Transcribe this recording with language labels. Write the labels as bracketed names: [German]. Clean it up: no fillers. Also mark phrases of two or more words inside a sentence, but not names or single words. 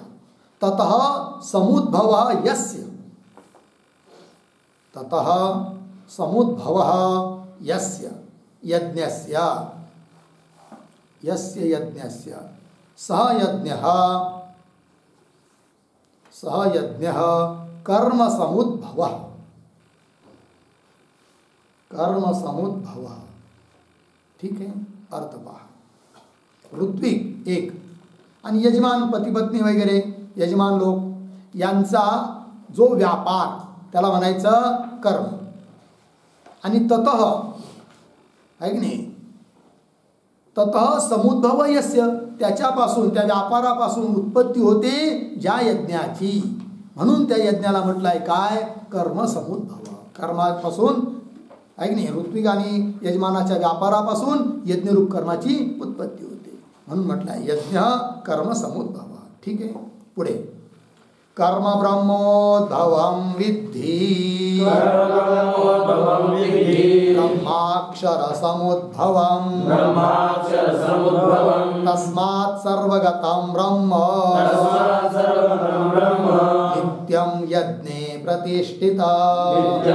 [Sanskrit] ततः समुद्भवः यस्य, ततः समुद्भवः यस्य यज्ञस्य, यस्य यज्ञस्य सह यज्ञः, सह यज्ञः कर्म समुद्भवः, कर्म समुद्भवः. [Marathi] ठीक आहे, अर्थ पहा. ऋत्विक एक आणि यजमान पती पत्नी वगैरे यजमान लोक यांचा जो व्यापार त्याला म्हणायचं कर्म. आणि ततः आहे की नाही, [Sanskrit] ततः समुद्भव यस्य, [Marathi] त्याच्यापासून त्या व्यापारापासून उत्पत्ती होते ज्या यज्ञाची, म्हणून त्या यज्ञाला म्हटलं आहे काय, [Sanskrit] कर्म समुद्भव. [Marathi] कर्मापासून आहे की नाही, ऋत्विक आणि यजमानाच्या व्यापारापासून यज्ञरूप कर्माची उत्पत्ती होते, म्हणून म्हटलं आहे [Sanskrit] यज्ञ कर्म समुद्भव. [Marathi] ठीक आहे, पुढे [Sanskrit] कर्म ब्रह्मोद्भवं विद्धि, ब्रह्माक्षर समुद्भवं, तस्मात् सर्वगतं ब्रह्म, नित्यं यज्ञे प्रतिष्ठितं,